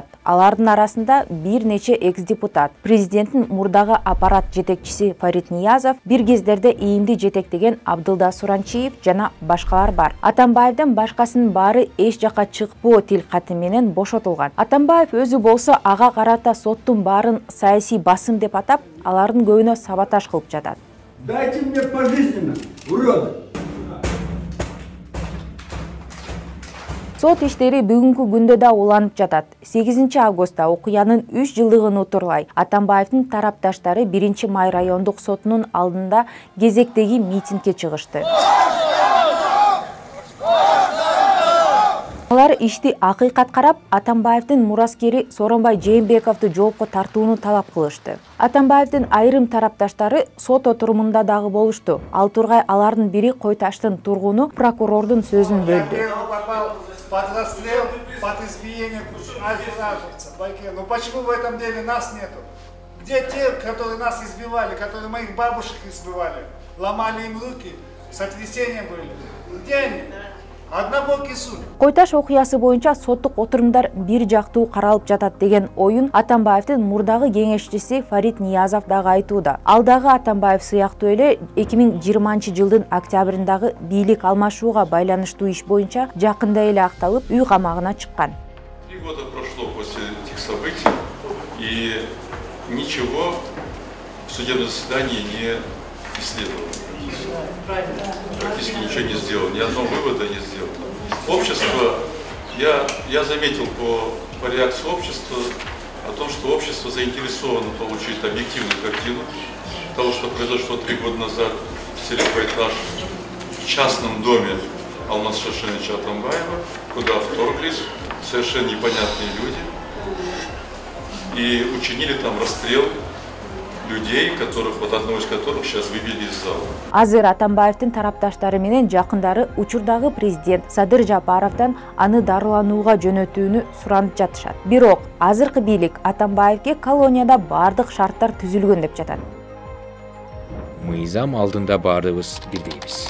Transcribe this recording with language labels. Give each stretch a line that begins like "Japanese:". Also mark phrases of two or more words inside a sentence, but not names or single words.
Kyrgyz: Алардын арасында бир нече экс-депутат, президенттин мурдагы аппарат жетекчиси Фарид Ниязов, бир кездерде ИИМди жетектеген Абдылда Суранчиев жана башкалар бар. Атамбаевден башкасынын баары эч жака чыкпоо тил каты менен бошотулган. Атамбаев өзү болсо ага карата соттун баарын саясий басым деп атап, алардын көбүнө саботаж кылып жатат.
Russian: Дайте мне пожизненно, уроды!
Kyrgyz: Сот иштери бүгүнкү күндө да уланып жатат. 8-августта окуянын 3 жылдыгын утурлай Атамбаевдин тарапташтары 1-май райондук сотунун алдында кезектеги митингге чыгышты. Алар ишти акыйкат карап, Атамбаевдин мураскери Сооронбай Жээнбековду жоопко тартууну талап кылышты. Атамбаевдин айрым тарапташтары сот отурумунда дагы болушту. Ал тургай алардын бири Кой-Таштын тургуну прокурордун сөзүн бөлдү.
Russian: Под расстрел, под избиение альфа-рафовцев. Ну почему в этом деле нас нету? Где те, которые нас избивали, которые моих бабушек избивали, ломали им руки, сотрясения были? Где они? Однобокий суд.
Kyrgyz: Кой-Таш окуясы боюнча соттук отурумдар бир жактуу каралып жатат деген оюн Атамбаевдин мурдагы кеңешчиси Фарид Ниязов дагы айтууда. Ал дагы Атамбаев сыяктуу эле 2020-жылдын октябрындагы бийлик алмашууга байланыштуу иш боюнча жакында эле акталып, үй камагына чыккан.
Russian: 3 года прошло после этих событий, и ничего в судебном заседании не исследовало. Практически ничего не сделал, ни одного вывода не сделал. Общество, я заметил по реакции общества о том, что общество заинтересовано получить объективную картину того, что произошло 3 года назад в селе Кой-Таш, в частном доме Алмаза Шашеновича Атамбаева, куда вторглись совершенно непонятные люди и учинили там расстрел людей, одного из которых сейчас вывели из зала.
Kyrgyz: Азыр Атамбаевдин тарапташтары менен жакындары учурдагы президент Садыр Жапаровдон аны дарыланууга жөнөтүүнү суранып жатышат. Бирок азыркы бийлик Атамбаевге колонияда бардык шарттар түзүлгөн деп жатат. Мыйзам алдында баарыбыз бирдейбиз.